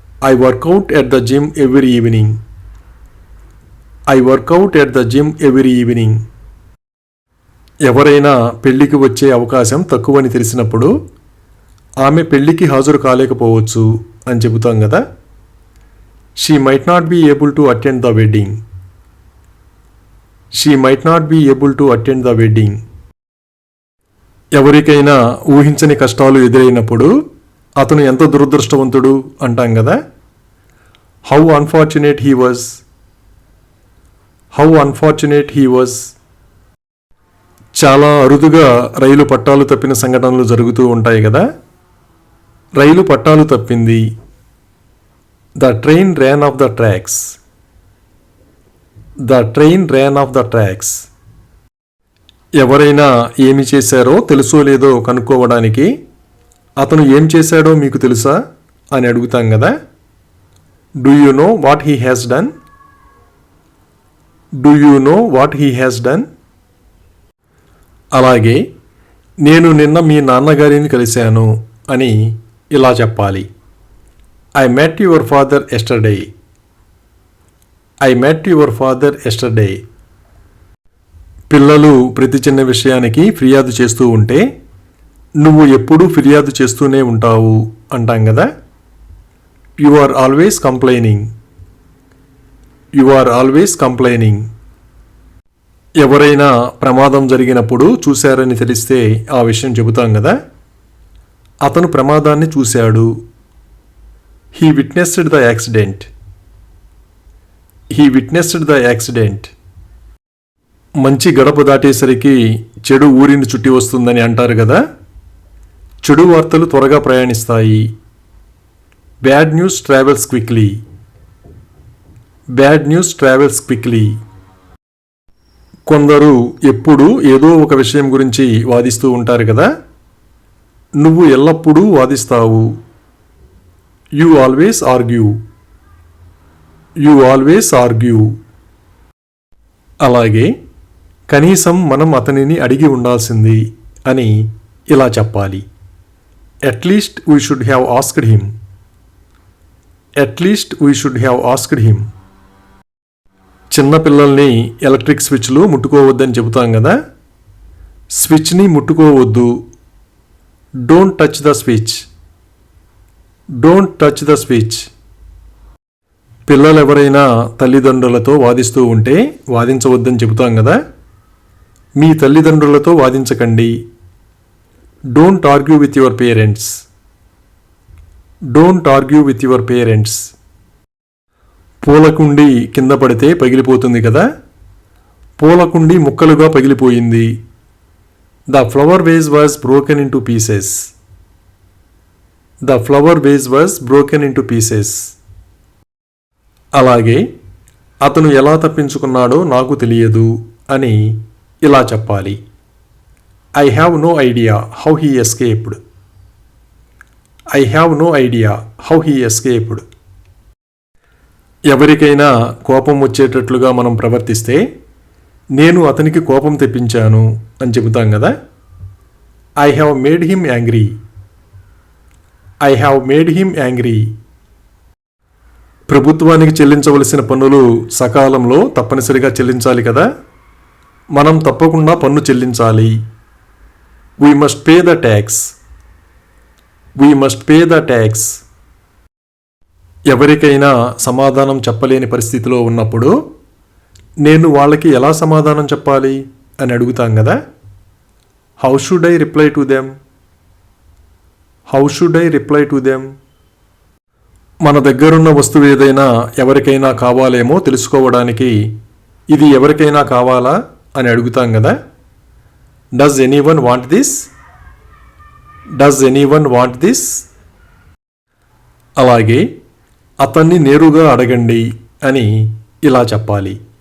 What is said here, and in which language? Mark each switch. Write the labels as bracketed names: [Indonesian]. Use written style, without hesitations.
[English] I work out at the gym every evening. I work out at the gym every evening. [Telugu] ఎవరైనా పెళ్లికి వచ్చే అవకాశం తక్కువని తెలిసినప్పుడు ఆమె పెళ్లికి హాజరు కాలేకపోవచ్చు అని చెబుతాం కదా. [English] She might not be able to attend the wedding. She might not be able to attend the wedding. [Telugu] ఎవరికైనా ఊహించని కష్టాలు ఎదురైనప్పుడు అతను ఎంత దురదృష్టవంతుడు అంటాం కదా. [English] How unfortunate he was. How unfortunate he was. [Telugu] చాలా అరుదుగా రైలు పట్టాలు తప్పిన సంఘటనలు జరుగుతూ ఉంటాయి కదా. రైలు పట్టాలు తప్పింది. [English] The train ran off the tracks. The train ran off the tracks. [Telugu] ఎవరైనా ఏమి చేశారో తెలుసో లేదో కనుక్కోవడానికి అతను ఏం చేశాడో మీకు తెలుసా అని అడుగుతాం కదా. [English] Do you know what he has done? Do you know what he has done? [Telugu] అలాగే నేను నిన్న మీ నాన్నగారిని కలిశాను అని ఇలా చెప్పాలి. [English] I met your father yesterday. I met your father yesterday. [Telugu] పిల్లలు ప్రతి చిన్న విషయానికి ఫిర్యాదు చేస్తూ ఉంటే నువ్వు ఎప్పుడూ ఫిర్యాదు చేస్తూనే ఉంటావు అంటాం కదా. [English] You are always complaining. You are always complaining. [Telugu] ఎవరైనా ప్రమాదం జరిగినప్పుడు చూశారని తెలిస్తే ఆ విషయం చెబుతాం కదా. అతను ప్రమాదాన్ని చూశాడు. [English] He witnessed the accident. He witnessed the accident. [Telugu] మంచి గడప దాటేసరికి చెడు ఊరిని చుట్టి వస్తుందని అంటారు కదా. చెడు వార్తలు త్వరగా ప్రయాణిస్తాయి. [English] Bad news travels quickly. Bad news travels quickly. [Telugu] కొందరు ఎప్పుడూ ఏదో ఒక విషయం గురించి వాదిస్తూ ఉంటారు కదా. నువ్వు ఎల్లప్పుడూ వాదిస్తావు. [English] You always argue. You always argue. [Telugu] అలాగే కనీసం మనం అతనిని అడిగి ఉండాల్సింది అని ఇలా చెప్పాలి. [English] At least we should have asked him. At least we should have asked him. [Telugu] చిన్నపిల్లల్ని ఎలక్ట్రిక్ స్విచ్లు ముట్టుకోవద్దని చెబుతాం కదా. స్విచ్ని ముట్టుకోవద్దు. [English] Don't touch the switch. Don't touch the switch. [Telugu] పిల్లలు ఎవరైనా తల్లిదండ్రులతో వాదిస్తూ ఉంటే వాదించవద్దని చెబుతాం కదా. మీ తల్లిదండ్రులతో వాదించకండి. [English] Don't argue with your parents. Don't argue with your parents. [Telugu] పూలకుండి కింద పడితే పగిలిపోతుంది కదా. పూలకుండి ముక్కలుగా పగిలిపోయింది. [English] The flower vase was broken into pieces. The flower vase was broken into pieces. [Telugu] అలాగే అతను ఎలా తప్పించుకున్నాడో నాకు తెలియదు అని ఇలా చెప్పాలి. [English] I have no idea how he escaped. I have no idea how he escaped. [Telugu] ఎవరికైనా కోపం వచ్చేటట్లుగా మనం ప్రవర్తిస్తే నేను అతనికి కోపం తెప్పించాను అని చెబుతాం కదా. [English] I have made him angry. I have made him angry. [Telugu] ప్రభుత్వానికి చెల్లించవలసిన పన్నులు సకాలంలో తప్పనిసరిగా చెల్లించాలి కదా. మనం తప్పకుండా పన్ను చెల్లించాలి. [English] We must pay the tax. We must pay the tax. [Telugu] ఎవరికైనా సమాధానం చెప్పలేని పరిస్థితిలో ఉన్నప్పుడు నేను వాళ్ళకి ఎలా సమాధానం చెప్పాలి అని అడుగుతాం కదా. [English] How should I reply to them? How should I reply to them? [Telugu] మన దగ్గరున్న వస్తువు ఏదైనా ఎవరికైనా కావాలేమో తెలుసుకోవడానికి ఇది ఎవరికైనా కావాలా అని అడుగుతాం కదా. [English] Does anyone want this? Does anyone want this? [Telugu] అలాగే అతన్ని నేరుగా అడగండి అని ఇలా చెప్పాలి.